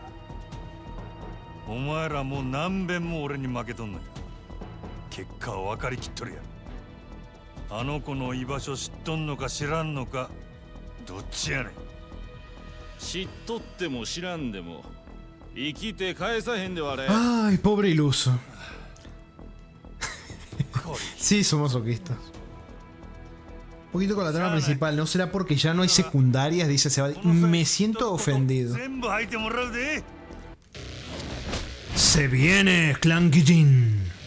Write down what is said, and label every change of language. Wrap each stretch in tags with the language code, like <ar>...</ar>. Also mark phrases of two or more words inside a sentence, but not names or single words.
<ja>お前らもう何遍も俺に負けとんねん。結果は分かりきっとるや。あの子の居場所知っとんのか知らんのか、どっちやねん。知っとっても知らんでも生きて返さへんではあれ。</ja> <es>Ay, pobre iluso. Sí, somos oquistas. Un poquito con la trama principal. ¿No será porque ya no hay secundarias? Dice Sebadi. Me siento ofendido. Se viene Clan Kijin.</es>